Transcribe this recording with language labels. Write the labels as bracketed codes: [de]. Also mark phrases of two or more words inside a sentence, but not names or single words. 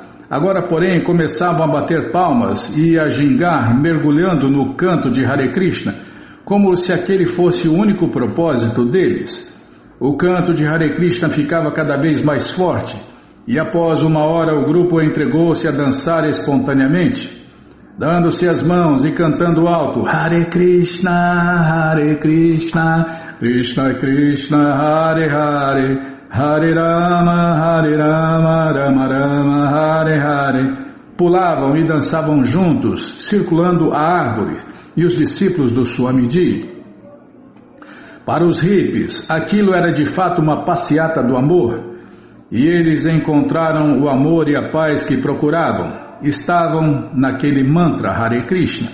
[pt] Agora, porém, começavam a bater palmas e a gingar, mergulhando no canto de Hare Krishna, como se aquele fosse o único propósito deles. O canto de Hare Krishna ficava cada vez mais forte, e após uma hora o grupo entregou-se a dançar espontaneamente, dando-se as mãos e cantando alto, [sa] Hare Krishna, Krishna Krishna, Hare Hare, Hare Rama, Rama Rama, Hare Hare. [pt] Pulavam e dançavam juntos, circulando a árvore, e os discípulos do Swamiji. Para os hippies, aquilo era de fato uma passeata do amor, e eles encontraram o amor e a paz que procuravam. Estavam naquele mantra Hare Krishna.